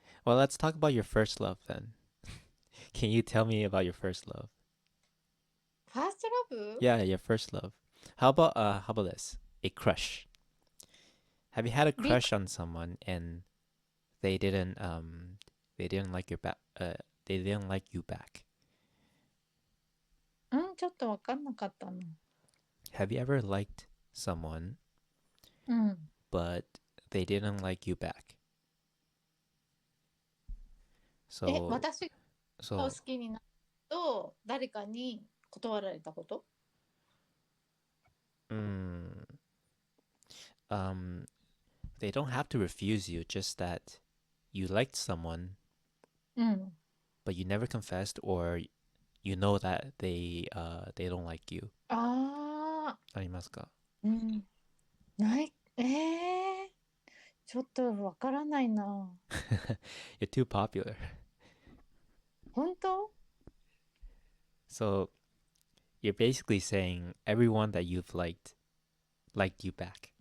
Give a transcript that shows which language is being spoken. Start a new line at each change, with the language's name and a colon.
English: Well, let's talk about your first love then. Can you tell me about your first love? ファーストラブ？ Yeah, your first love. How about this? A crush. Have you had a ビッグ、 crush on someone and they didn't they didn't like your back they didn't like you back?
Japanese: うん、ちょっとわかんなかったの。
English: Have you ever liked someone
Japanese: うん。
English: but they didn't like you back? So
Japanese: 私が好
English: so
Japanese: きになると、誰かに断られたこと？
English: mm, um they don't have to refuse you, just that you liked someone
Japanese: うん。
English: but you never confessed, or you know that they don't like you.
Japanese: ああ、ありますか？うん。ない。ちょっとわからないな。
English: You're too popular.
Japanese: 本当？
English: So you're basically saying everyone that you've liked you back.